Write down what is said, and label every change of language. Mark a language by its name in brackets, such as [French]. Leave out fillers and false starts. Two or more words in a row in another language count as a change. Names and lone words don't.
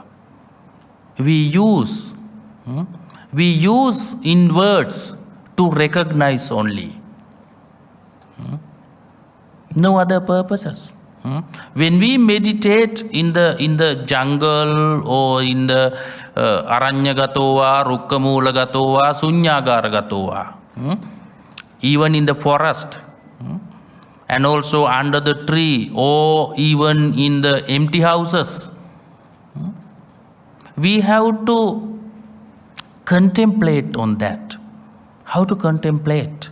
[English] We use in words to recognize only. No other purposes. When we meditate in the jungle or in the [Pali] aranyagatowa, rukkamulagatowa, sunyagaragatowa, [English] even in the forest, and also under the tree, or even in the empty houses, we have to contemplate on that. How to contemplate?